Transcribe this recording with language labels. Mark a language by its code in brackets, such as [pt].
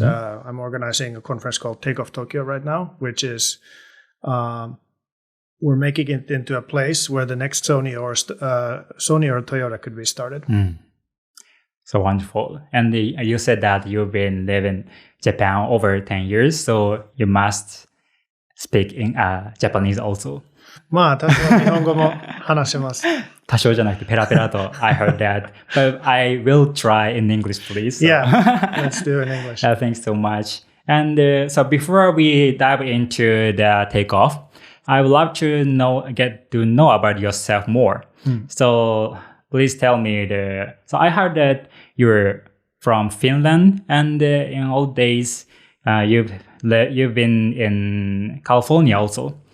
[en] I'm organizing a conference called Takeoff Tokyo right now, which is we're making it into a place where the next Sony or Toyota could be started. So wonderful. And you said that you've been living in Japan over 10 years, so you must speak in Japanese also. [ja] まあ、多少日本語も話せます。多少じゃなくてペラペラと [en] I heard that. But I will try in English, please. So. Yeah, let's do it in English. Thanks so much. And so before we dive into the takeoff, I would love to get to know about yourself more. So please tell me so I heard that you're from Finland, and in old days you've been in California also.